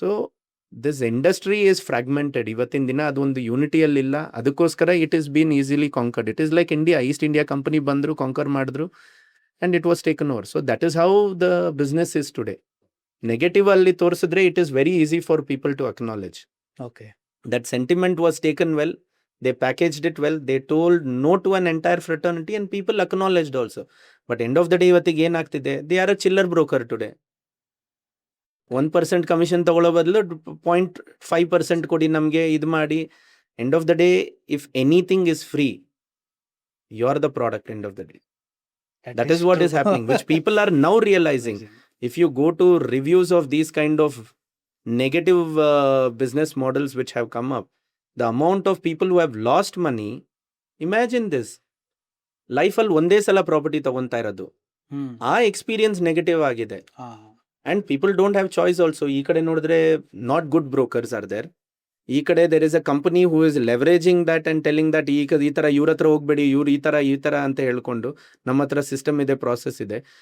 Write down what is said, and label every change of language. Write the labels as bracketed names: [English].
[English] So this industry is fragmented. [Kannada] ಇವತ್ತಿನ ದಿನ ಅದೊಂದು ಯೂನಿಟಿಯಲ್ಲಿಲ್ಲ. ಅದಕ್ಕೋಸ್ಕರ [English] It is been easily conquered. It is like India. East India Company [Kannada] ಬಂದ್ರು, conquer ಮಾಡಿದ್ರು, [English] And it was taken over. So that is how the business is today. [Kannada] Negative ಅಲ್ಲಿ ತೋರಿಸಿದ್ರೆ [English] It is very easy for people to acknowledge. Okay. That sentiment was taken well. They packaged it well. They told no to an entire fraternity and people acknowledged also. But end of the day, [Kannada] ಇವತ್ತಿಗೆ ಏನಾಗ್ತಿದೆ? [English] They are a chiller broker today. [Kannada] 1% commission ತಗೊಳ್ಳೋ ಬದಲು 0.5% ಕೊಡಿ ನಮಗೆ, ಇದು ಮಾಡಿ. [English] End of the day, if anything is free, you are the product end of the day. That is what is happening, which people are now realizing. If you go to reviews of these kind of negative business models which have come up, the amount of people who have lost money, imagine this. [Kannada] ಲೈಫಲ್ಲಿ ಒಂದೇ ಸಲ property ತಗೊಂತಾ ಇರೋದು, ಆ experience negative ಆಗಿದೆ. [English] And people don't have choice also. [Kannada] ಈ ಕಡೆ ನೋಡಿದ್ರೆ [English] Not good brokers are there. [Kannada] ಈ ಕಡೆ [English] there is a company who is leveraging that and telling that [Kannada] ಈ ತರ ಇವ್ರ ಹತ್ರ ಹೋಗ್ಬೇಡಿ, ಇವ್ರು ಈ ತರ ಅಂತ ಹೇಳ್ಕೊಂಡು, ನಮ್ಮ ಹತ್ರ ಸಿಸ್ಟಮ್ ಇದೆ, ಪ್ರಾಸೆಸ್ ಇದೆ.